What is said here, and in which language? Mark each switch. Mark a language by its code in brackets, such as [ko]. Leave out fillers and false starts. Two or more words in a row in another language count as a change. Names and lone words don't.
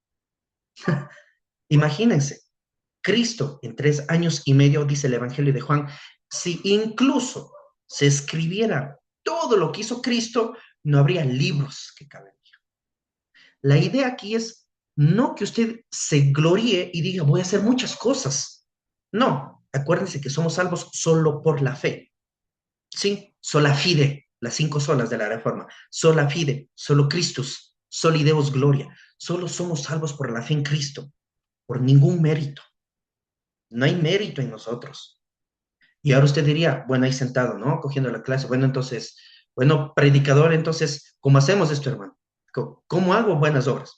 [es] Imagínense, Cristo en 3 años y medio, dice el Evangelio de Juan, si incluso se escribiera todo lo que hizo Cristo, no habría libros que caben. La idea aquí es no que usted se gloríe y diga, voy a hacer muchas cosas. No, acuérdense que somos salvos solo por la fe. ¿Sí? [la] Sola fide, [es] las 5 solas de la Reforma. [la] Sola fide, solo Christus, soli Deus gloria. [es] Solo somos salvos por la fe en Cristo, por ningún mérito. No hay mérito en nosotros. Y ahora usted diría, bueno, ahí sentado, ¿no? Cogiendo la clase. Bueno, entonces, bueno, predicador, entonces, ¿cómo hacemos esto, hermano? ¿Cómo hago buenas obras?